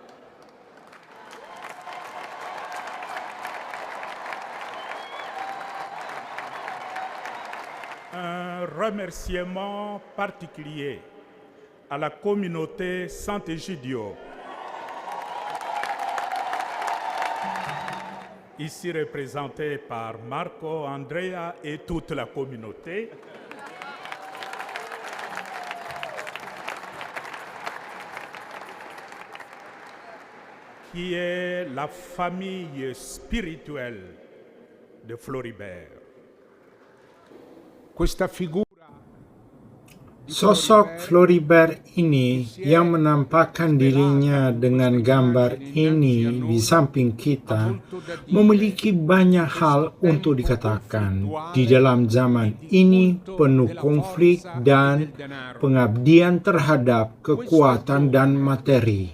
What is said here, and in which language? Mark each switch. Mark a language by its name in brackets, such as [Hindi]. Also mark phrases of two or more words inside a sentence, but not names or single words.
[French] Un remerciement particulier à la communauté Sant'Egidio, ici représentée par Marco, Andrea et toute la communauté. Qui est la famille spirituelle de Floribert. [Italian] Questa figura [Indonesian] Sosok Floribert ini yang menampakkan dirinya dengan gambar ini di samping kita memiliki banyak hal untuk dikatakan di dalam zaman ini penuh konflik dan pengabdian terhadap kekuatan dan materi.